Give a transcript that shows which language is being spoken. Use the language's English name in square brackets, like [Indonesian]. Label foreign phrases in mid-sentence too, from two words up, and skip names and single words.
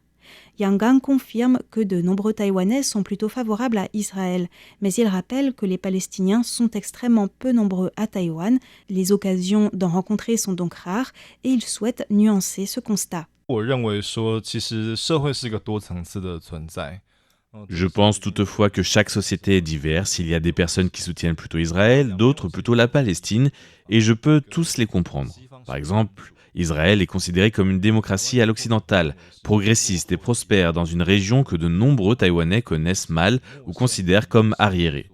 [French] Yang Gang confirme que de nombreux Taïwanais sont plutôt favorables à Israël, mais il rappelle que les Palestiniens sont extrêmement peu nombreux à Taïwan, les occasions d'en rencontrer sont donc rares et il souhaite nuancer ce constat. [Chinese] 我认为说，其实社会是一个多层次的存在。 [French] Je pense toutefois que chaque société est diverse. Il y a des personnes qui soutiennent plutôt Israël, d'autres plutôt la Palestine, et je peux tous les comprendre. Par exemple, Israël est considéré comme une démocratie à l'occidentale, progressiste et prospère dans une région que de nombreux Taïwanais connaissent mal ou considèrent comme arriérée.